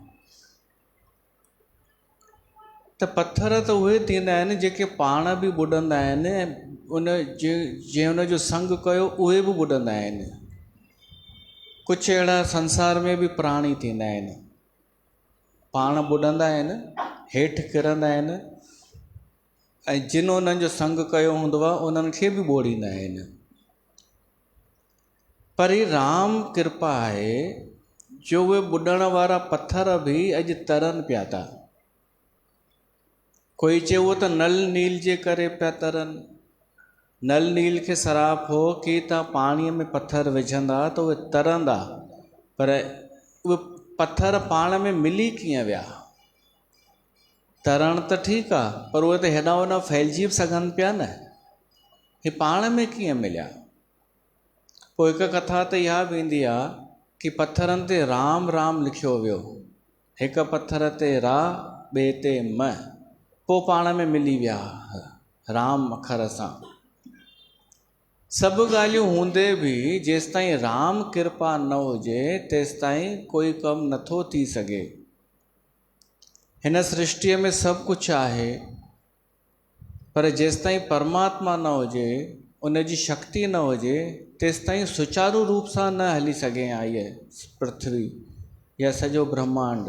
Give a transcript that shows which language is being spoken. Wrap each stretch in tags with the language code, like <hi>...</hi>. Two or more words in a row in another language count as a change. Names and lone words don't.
<sd>त पत्थर त उहे थींदा आहिनि जेके पाण बि ॿुॾंदा आहिनि, उन जे उन जो संग कयो उहे बि ॿुॾंदा आहिनि। कुझु अहिड़ा संसार में बि प्राणी थींदा आहिनि, पाण ॿुॾंदा आहिनि, हेठि किरंदा आहिनि, ऐं जिन उन्हनि जो संग कयो हूंदो आहे उन्हनि खे बि ॿोड़ींदा आहिनि। पर ही राम कृपा आहे जो उहे ॿुॾण वारा पत्थर बि अॼु तरनि पिया था। कोई चए उहो त नल नील जे करे पिया तरनि। नल नील खे सराप हो कि तव्हां पाणीअ में पत्थर विझंदा त उहे तरंदा, पर उहे पत्थर पाण में मिली कीअं विया? तरण त ठीकु आहे, पर उहे त हेॾा होॾा फैलिजी बि सघनि पिया न, हे पाण में कीअं मिलिया? पोइ हिकु कथा त इहा बि ईंदी आहे कि पत्थरनि ते राम राम लिखियो वियो, हिकु पत्थर ते रा ॿिए ते म, पोइ पाण में मिली विया राम अखर सां। सभु ॻाल्हियूं हूंदे बि जेसिताईं राम कृपा न हुजे तेसिताईं कोई कमु नथो थी सघे। हिन सृष्टिअ में सभु कुझु आहे, पर जेसिताईं परमात्मा न हुजे, उन जी शक्ति न हुजे, तेसिताईं सुचारू रूप सां न हली सघे आहे पृथ्वी या सॼो ब्रह्मांड।</sd>